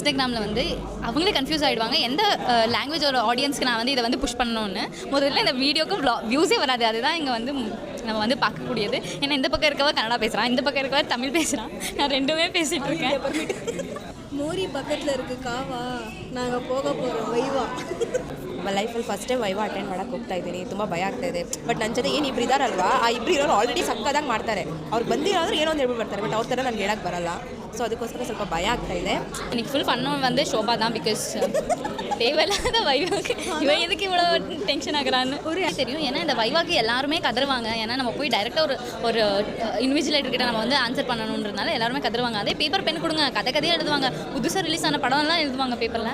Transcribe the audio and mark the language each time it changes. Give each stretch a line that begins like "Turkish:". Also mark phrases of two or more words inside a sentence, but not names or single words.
Tamil: இன்ஸ்டாகிராமில் வந்து அவங்களே கன்ஃபியூஸ் ஆகிடுவாங்க எந்த லாங்குவேஜோட ஆடியன்ஸ்க்கு நான் வந்து இதை வந்து புஷ் பண்ணணும்னு. முதல்ல இந்த வீடியோக்கு வியூஸே வராது. அதுதான் இங்கே வந்து நம்ம வந்து பார்க்கக்கூடியது. ஏன்னா இந்த பக்கம் இருக்கவா கன்னடா பேசுகிறான், இந்த பக்கம் இருக்கவா தமிழ் பேசுகிறான். நான் ரெண்டுமே பேசிகிட்டு இருக்கேன். மோரி பக்கத்தில் இருக்குது ಕಾವಾ நாங்கள் போக போகிறோம் ವೈವಾ.
Kannada: ಲೈಫಲ್ಲಿ
English: first time viva attend
Kannada: ಮಾಡೋಕ್ಕೆ ಹೋಗ್ತಾ ಇದ್ದೀನಿ. ತುಂಬ ಭಯ ಆಗ್ತಾಯಿದೆ. ಬಟ್ ನನ್ನ ಜೊತೆ ಏನು ಇಬ್ಬರು ಇದ್ದಾರಲ್ವಾ, ಆ ಇಬ್ಬರು ಇರೋರು ಆಲ್ರೆಡಿ ಸಕ್ಕದಾಗಿ ಮಾಡ್ತಾರೆ. ಅವ್ರು ಬಂದಿರೋದ್ರೆ ಏನೋ ಒಂದು ಹೇಳ್ಬಿಟ್ಟು ಬರ್ತಾರೆ. ಬಟ್ ಅವ್ರ ಥರ ನನಗೆ ಹೇಳಕ್ಕೆ ಬರಲ್ಲ.
Tamil: ஸோ அதுக்கோசரம்
Kannada: ಸ್ವಲ್ಪ ಭಯ ಆಗ್ತಾಯಿದೆ.
Tamil: எனக்கு ஃபுல் பண்ணணும் வந்து ஷோபா தான். பிகாஸ் தேவையில்லாத வைவாக்கு இவன் எதுக்கு இவ்வளோ டென்ஷன் ஆகுறான்னு ஒரு தெரியும். ஏன்னா இந்த வைவாக்கு எல்லாருமே கதறுவாங்க. ஏன்னா நம்ம போய் டைரெக்டாக ஒரு இன்விஜுவலேட்டர்கிட்ட நம்ம வந்து ஆன்சர் பண்ணணுன்றதுனால எல்லாருமே கதறுவாங்க. அதே
English: paper pen
Tamil: கொடுங்க, கதையாக எழுதுவாங்க. புதுசாக ரிலீஸ் ஆன படம்லாம் எழுதுவாங்க பேப்பரில்.